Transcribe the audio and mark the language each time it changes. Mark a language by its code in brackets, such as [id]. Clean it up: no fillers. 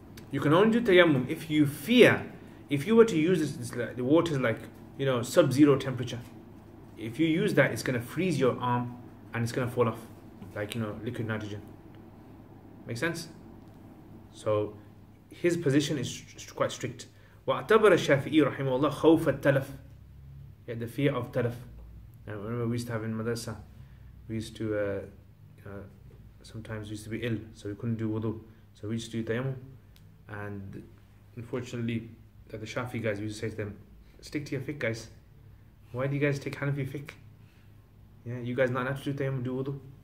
[en] You can only do tayammum if you fear, if you were to use this, the water is like, sub-zero temperature. If you use that, it's going to freeze your arm and it's going to fall off, like, liquid nitrogen. Make sense? So his position is quite strict. [ar] وَاعْتَبَرَ الشَّافِعِي رَحِمَهُ اللَّهُ خَوْفَ التَّلَفِ, [en] yeah, the fear of talaf. And remember, we used to have in madrasa, we used to sometimes we used to be ill, so we couldn't do wudu, so we used to do tayammum. And unfortunately, the Shafi guys, we used to say to them, stick to your fiqh, guys. Why do you guys take Hanafi fiqh? Yeah, you guys not allowed to do tayammum, do wudu.